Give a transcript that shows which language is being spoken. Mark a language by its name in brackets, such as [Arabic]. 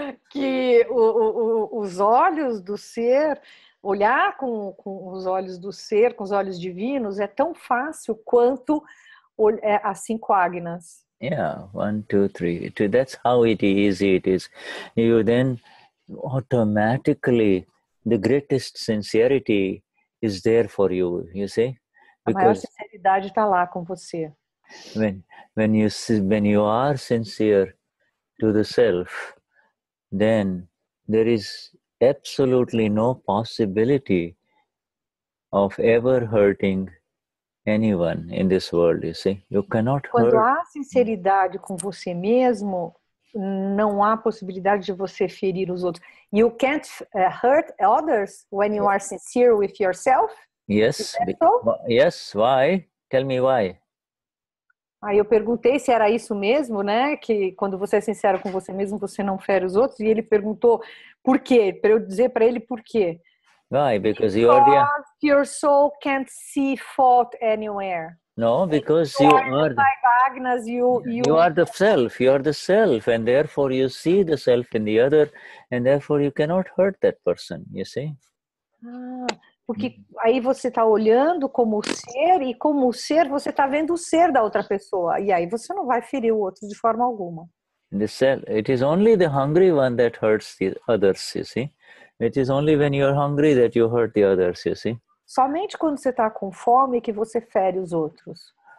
[Portuguese] Que os olhos do ser, olhar com os olhos do ser, com os olhos divinos, é tão fácil quanto as 5 ágnas. [English] Yeah, 1, 2, 3. That's how easy it is. You then automatically, the greatest sincerity is there for you, you see? [Portuguese] A maior sinceridade está lá com você. [English] When you are sincere to the self, then there is absolutely no possibility of ever hurting anyone in this world, you see. You cannot hurt. [Portuguese] Quando há sinceridade com você mesmo, não há possibilidade de você ferir os outros. [English] You can't hurt others when you are sincere with yourself? Yes. So? Yes. Why? Tell me why. [Portuguese] Aí eu perguntei se era isso mesmo, né? Que quando você é sincero com você mesmo, você não fere os outros. E ele perguntou por quê? Para eu dizer para ele por quê. [English] Why? Because you are the... your soul can't see fault anywhere. No, because you are the... Agnes, You are the self. You are the self, and therefore you see the self in the other, and therefore you cannot hurt that person. You see? [Portuguese] Porque aí você está olhando como ser, e como ser você está vendo o ser da outra pessoa, e aí você não vai ferir o outro de forma alguma. [English] The self, it is only the hungry one that hurts the others, you see. It is only when you are hungry that you hurt the others, you see. [Portuguese] Somente quando você está com fome que você fere os outros.